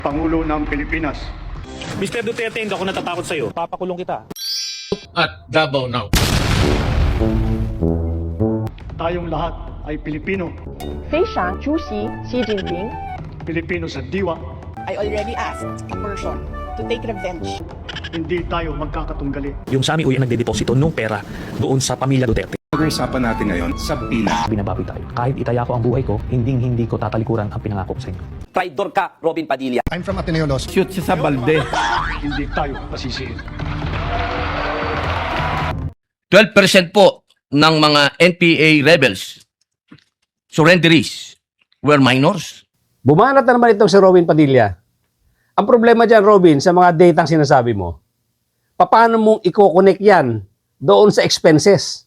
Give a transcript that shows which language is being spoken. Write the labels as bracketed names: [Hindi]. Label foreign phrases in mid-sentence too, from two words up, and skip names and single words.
[Filipino] Pangulo ng Pilipinas. Mr. Duterte, hindi ako natatakot sa'yo. Papakulong kita. [English] At Davao now. [Filipino] Tayong lahat ay Pilipino. 非常出席习近平 Pilipino sa diwa. [English] I already asked a person to take revenge. [Filipino] Hindi tayo magkakatunggali. Yung Sami Uy ang nagdedeposito ng pera doon sa pamilya Duterte. Pag-uusapan natin ngayon sa pila. Binabawi tayo. Kahit itaya ko ang buhay ko, hindi ko tatalikuran ang pinangako ko sa inyo. Traidor ka, Robin Padilla. [English] I'm from Ateneo Law. [Filipino] Shoot siya sa balde. Hindi tayo pasisihin. [English] 12% [Filipino] po ng mga [English] NPA rebels, surrenderies, were minors. [Filipino] Bumanat na naman itong si Robin Padilla. Ang problema dyan, Robin, sa mga datang sinasabi mo, paano mong i-connect yan doon sa expenses?